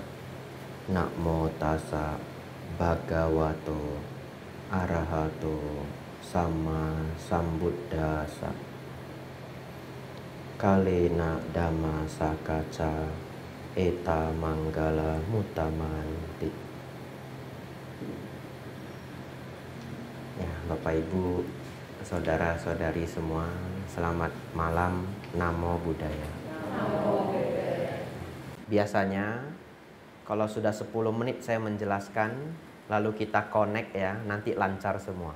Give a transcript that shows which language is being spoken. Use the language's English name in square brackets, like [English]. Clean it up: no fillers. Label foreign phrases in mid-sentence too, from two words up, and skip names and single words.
[Pali] Namo tassa bhagavato arahato sama sambuddhassa. Kalena dhamma sakaca eta manggala mutamanti. [Indonesian] Ya, Bapak Ibu, saudara-saudari semua, selamat malam. [Pali] Namo Buddhaya. [Indonesian] Biasanya kalau sudah 10 menit saya menjelaskan, lalu kita connect ya, nanti lancar semua.